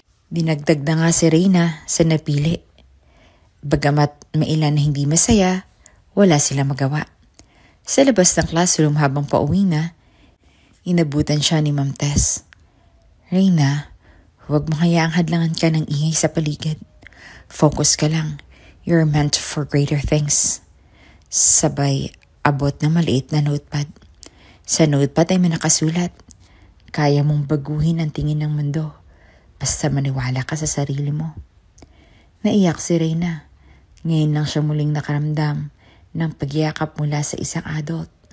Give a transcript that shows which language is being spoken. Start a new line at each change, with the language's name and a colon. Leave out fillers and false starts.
Filipino: Dinagdag na nga si Reyna sa napili. Bagamat may ilan na hindi masaya, wala sila magawa. Sa labas ng classroom habang pauwi na, inabutan siya ni Ma'am Tess. "Reyna, huwag mo hayaang hadlangan ka ng ingay sa paligid. Focus ka lang.
English: You're meant for greater things."
Filipino: Sabay abot ng maliit na notepad. Sa notepad ay may nakasulat, "Kaya mong baguhin ang tingin ng mundo. Basta maniwala ka sa sarili mo." Naiyak si Reyna. Ngayon lang siya muling nakaramdam ng pagyakap mula sa isang adult.